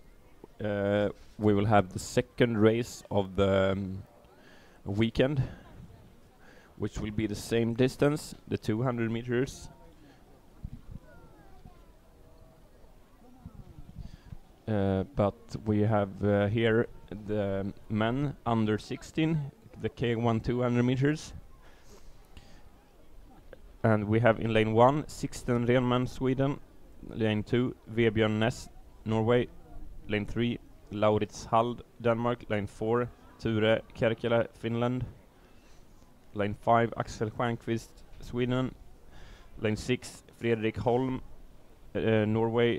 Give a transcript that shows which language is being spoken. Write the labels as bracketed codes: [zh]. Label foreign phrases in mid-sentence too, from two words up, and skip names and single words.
[en] We will have the second race of the weekend, which will be the same distance, the 200 meters. But we have here the men under 16, the K1 200 meters. And we have in lane 1, Sixten Renman, Sweden. Lane 2, Vebjørn Næss, Norway. Lane 3, Laurits Hald, Denmark. Lane 4, Ture Kärkilä, Finland. Lane 5, Axel Stjernqvist, Sweden. Lane 6, Fredrik Holm, Norway.